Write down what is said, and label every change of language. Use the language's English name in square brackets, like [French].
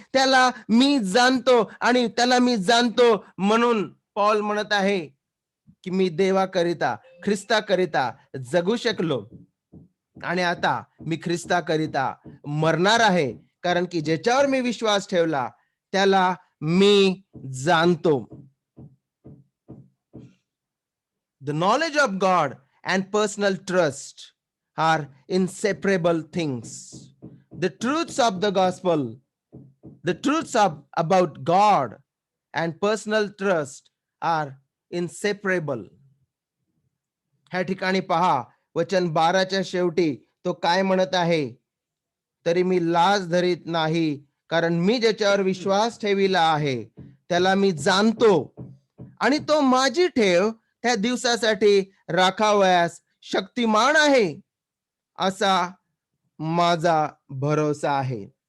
[Marathi] त्याला मी जाणतो आणि त्याला मी जाणतो म्हणून पौल म्हणत आहे की मी देवाकरिता, ख्रिस्ताकरिता जगू शकलो आणि आता मी ख्रिस्ताकरिता मरणार आहे, कारण की ज्याच्यावर मी विश्वास ठेवला त्याला मी जाणतो. [English] The knowledge of God and personal trust are inseparable things. The truths of the gospel, the truths about God and personal trust are inseparable. [Marathi] ह्या ठिकाणी पहा, वचन 12च्या शेवटी तो काय म्हणत आहे, तरी मी लाज धरीत नाही, कारण मी ज्याच्यावर विश्वास ठेविला आहे त्याला मी जाणतो, आणि तो माझी ठेव त्या दिवसासाठी राखावयास शक्तिमान आहे, असा माझा भरोसा आहे.